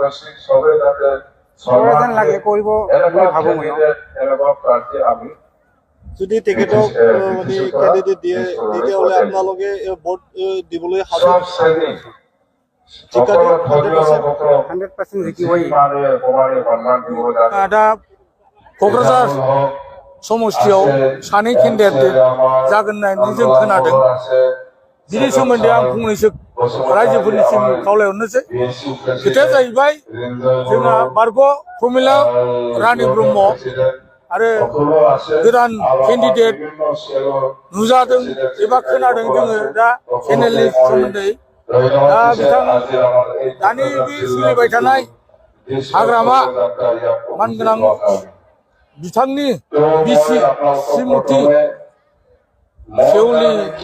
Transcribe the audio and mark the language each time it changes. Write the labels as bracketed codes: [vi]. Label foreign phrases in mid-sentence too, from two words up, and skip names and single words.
[as] কৰা যেন লাগে কৰিব বুলি ভাবোঁ মই যদি তেখেতক মানে কেণ্ডিডেট দিয়ে তেতিয়াহ'লে আপোনালোকে ভোট দিবলৈ সাজু জিকা দিয়ে 100% জিকিবই [brx] दा क'क्राझार समस्थियाव सानै केन्डिडेट जागोन होननानै जों खोनादों बिनि सोमोन्दै आं फंनैसो रायजोफोरनिसिम खावलायहरनोसै खोथाया जाहैबाय जोंहा बारग' प्रमिला रानि ब्रह्म आरो गोदान केन्डिडेट नुजादों एबा खोनादों जोङो दा चेनेलनि सोमोन्दै दा बिथां दानि बे सोलिबाय थानाय हाग्रामा मानगोनां बिथांनि बिसि श्रीमती सेवली